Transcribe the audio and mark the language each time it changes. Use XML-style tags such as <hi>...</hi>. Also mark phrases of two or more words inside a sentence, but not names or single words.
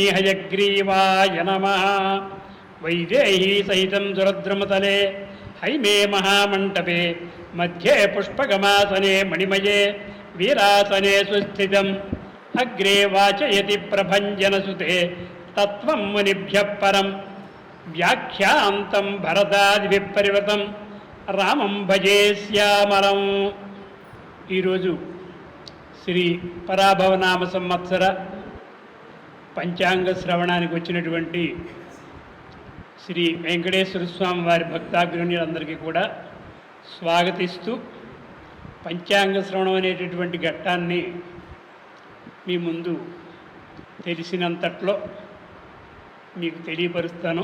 <sa>हयग्रीवाय नमः वैदेही सहितं सुरद्रुमतले हैमे महामण्डपे मध्ये पुष्पगमासने मणिमये वीरासने सुस्थितम् अग्रे वाचयति प्रभञ्जनसुते तत्त्वं मुनिभ्यः परं व्याख्यान्तं भरतादिभिः परिवृतं रामं भजे श्यामलं।</sa> <te>ఈరోజు శ్రీ పరాభవనామ సంవత్సర పంచాంగ శ్రవణానికి వచ్చినటువంటి శ్రీ వెంకటేశ్వర స్వామి వారి భక్తాగ్రణ్యులందరికీ కూడా స్వాగతిస్తూ పంచాంగ శ్రవణం అనేటటువంటి ఘట్టాన్ని మీ ముందు తెలిసినంతట్లో మీకు తెలియపరుస్తాను.</te>